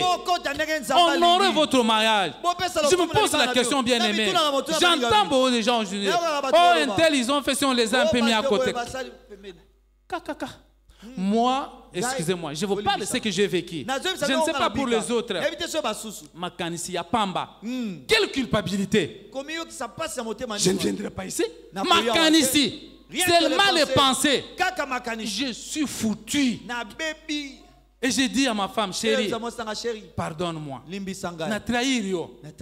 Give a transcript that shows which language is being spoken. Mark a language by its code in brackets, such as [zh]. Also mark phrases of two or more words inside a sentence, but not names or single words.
[fr] Honorez votre mariage. Je me pose la question, bien aimé. J'entends beaucoup de gens aujourd'hui. Oh, un tel, ils ont fait si on les a un peu mis à côté. Moi, excusez-moi, je vous parle de ce que j'ai vécu. Je ne sais pas pour les autres. [ln] Makanisi ya Pamba. [fr] Quelle culpabilité. Je ne viendrai pas ici. Makanisi. Seulement les pensées. Je suis foutu. Et j'ai dit à ma femme, chérie, pardonne-moi. [ln] Na trahir yo.